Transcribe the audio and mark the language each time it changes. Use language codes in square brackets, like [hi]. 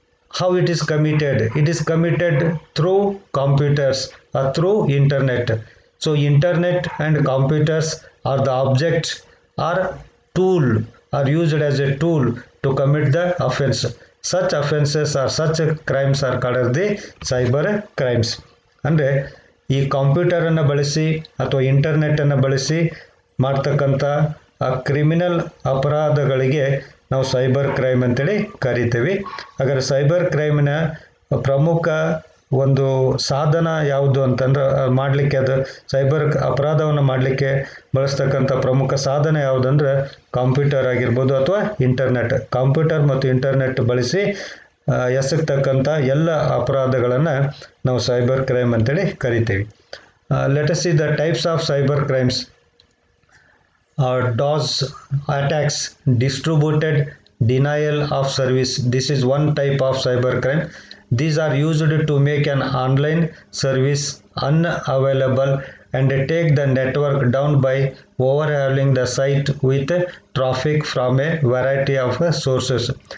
[en] How it is committed? It is committed through computers or through internet. So internet and computers are the object or tool, are used as a tool to commit the offense. Such offenses or such crimes are called as the cyber crimes. [kn] ಅಂದರೆ ಈ ಕಂಪ್ಯೂಟರನ್ನು ಬಳಸಿ ಅಥವಾ ಇಂಟರ್ನೆಟ್ಟನ್ನು ಬಳಸಿ ಮಾಡ್ತಕ್ಕಂಥ criminal ಅಪರಾಧಗಳಿಗೆ ನಾವು cyber crime ಅಂತೇಳಿ ಕರಿತೀವಿ. ಹಾಗಾದ್ರೆ ಸೈಬರ್ ಕ್ರೈಮಿನ ಪ್ರಮುಖ ಒಂದು ಸಾಧನ ಯಾವುದು ಅಂತಂದ್ರೆ ಮಾಡಲಿಕ್ಕೆ, ಅದು ಸೈಬರ್ ಅಪರಾಧವನ್ನು ಮಾಡಲಿಕ್ಕೆ ಬಳಸ್ತಕ್ಕಂಥ ಪ್ರಮುಖ ಸಾಧನ ಯಾವುದಂದ್ರೆ ಕಂಪ್ಯೂಟರ್ ಆಗಿರ್ಬೋದು ಅಥವಾ ಇಂಟರ್ನೆಟ್. ಕಂಪ್ಯೂಟರ್ ಮತ್ತು ಇಂಟರ್ನೆಟ್ ಬಳಸಿ ಎಸಗ್ತಕ್ಕಂಥ ಎಲ್ಲ ಅಪರಾಧಗಳನ್ನು ನಾವು ಸೈಬರ್ ಕ್ರೈಮ್ ಅಂತೇಳಿ ಕರಿತೀವಿ. [en] Let us see the types of cyber crimes. DOS attacks, distributed denial of service. This is one type of cybercrime. These are used to make an online service unavailable and take the network down by overhauling the site with traffic from a variety of sources.